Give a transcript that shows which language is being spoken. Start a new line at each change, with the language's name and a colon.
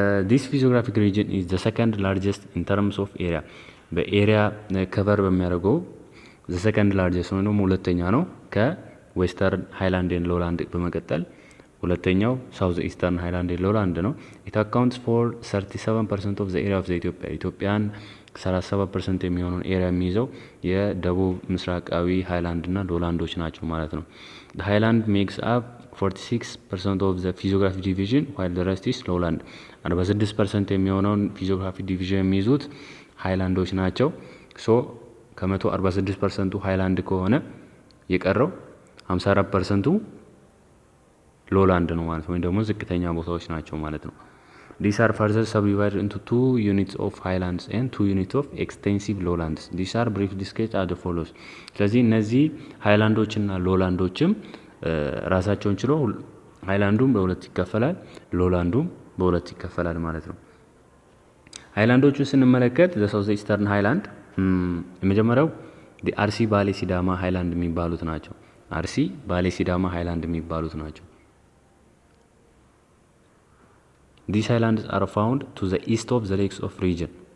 English: this physiographic region is the second largest in terms of area።
Amharic: በኤሪያ ከቨር በሚያደርገው the second largest ነው ደግሞ ሁለተኛ ነው ከዌስተርን ሃይላንድ ኤንድ ሎላንድ በመቀጠል ሁለተኛው ሳውዝ ኢስተርን ሃይላንድ ኤንድ ሎላንድ ነው።
English: it accounts for 37% of the area of the
Amharic: ኢትዮጵያን 37% የሚሆነውን ኤሪያ የሚይዘው የደቡብ ምስራቃዊ ሃይላንድ እና ሎላንዶች ናቸው ማለት ነው።
English: the highland makes up
Amharic: 46% of the physiographic division while the rest is lowland 46% የሚሆነውን physiographic division የሚይዙት ሃይላንዶች ናቸው። ሶ ከ146%ቱ ሃይላንድ ከሆነ የቀረው 54%ቱ ሎላንድ ነው ማለት ነው፣ ወይም ደግሞ ዝቅተኛ ቦታዎች ናቸው ማለት ነው።
English: These are further subdivided into 2 units of highlands and 2 units of extensive lowlands. These are briefly sketched as follows.
Amharic: ስለዚህ እነዚህ ሃይላንዶችና ሎላንዶችም ራሳቸውን ችሎ ሃይላንዱም በሁለት ይከፈላል፣ ሎላንዱም በሁለት ይከፈላል ማለት ነው። ሃይላንዶቹን ስንመለከት ለሳውዝ ኢስተርን ሃይላንድ የመጀመሪያው አርሲ ባሌ ሲዳማ ሃይላንድ የሚባሉት ናቸው። አርሲ ባሌ ሲዳማ ሃይላንድ የሚባሉት ናቸው።
English: These highlands are found to the east of the lakes of region.